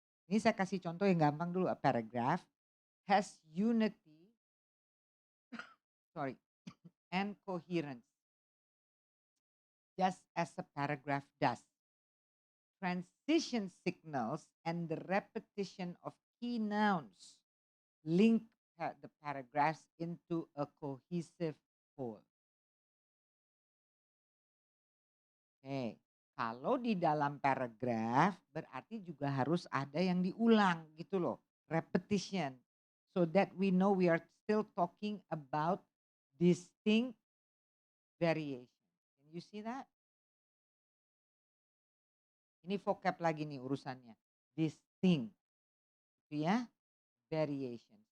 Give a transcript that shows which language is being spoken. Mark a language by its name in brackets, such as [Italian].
[Indonesian] Ini saya kasih contoh yang gampang dulu, [English] a paragraph has unity, sorry, and coherence, just as a paragraph does. Transition signals and the repetition of key nouns link the paragraphs into a cohesive whole. [Indonesian] Oke, kalau di dalam paragraf berarti juga harus ada yang diulang gitu loh, repetition. [English] So that we know we are still talking about distinct variation. Can you see that? [Indonesian] Ini vocab lagi nih urusannya. Distinct, gitu ya, variation.